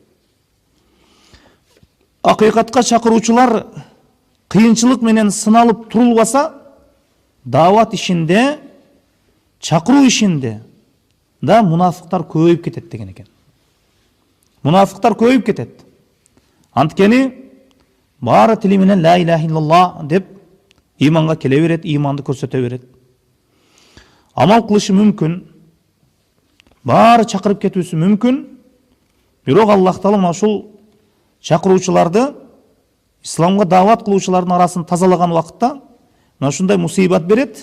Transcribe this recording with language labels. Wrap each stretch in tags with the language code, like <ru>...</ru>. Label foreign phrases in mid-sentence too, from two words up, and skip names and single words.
<ky>Акыйкатка чакыруучулар кыйынчылык менен сыналып турулбаса, дават ишинде, чакыруу ишинде да мунафыктар көбөйүп кетет деген экен. Мунафыктар көбөйүп кетет. Анткени баары тили менен</ky> <ar>لَا إِلَٰهَ إِلَّا اللَّهُ</ar> <ky>деп иманга келе берет, иманды көрсөтө берет. Амал кылышы мүмкүн, баары чакырып кетүүсү мүмкүн. Бирок Аллах Таала мына ушул чакыруучуларды, исламга дават кылуучулардын арасын тазалаган убакытта мына ушундай мусибат берет.</ky>